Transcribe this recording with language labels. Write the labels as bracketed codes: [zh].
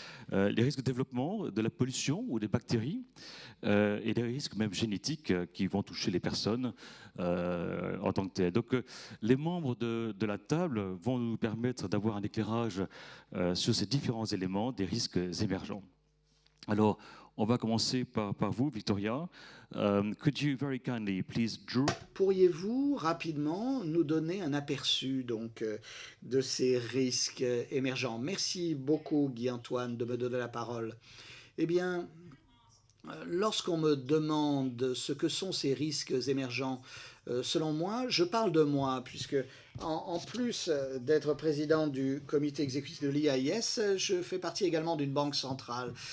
[fr] Les risques de développement, de la pollution ou des bactéries, et des risques même génétiques qui vont toucher les personnes en tant que telles. Donc les membres de la table vont nous permettre d'avoir un éclairage sur ces différents éléments des risques émergents. Alors, on va commencer par vous, Victoria. [en] Could you very kindly please draw... [fr] Pourriez-vous rapidement nous donner un aperçu donc, de ces risques émergents? Merci beaucoup, Guy-Antoine, de me donner la parole. Eh bien, lorsqu'on me demande ce que sont ces risques émergents, selon moi, je parle de moi, puisque en plus d'être président du comité exécutif de l'IAS, je fais partie également d'une banque centrale.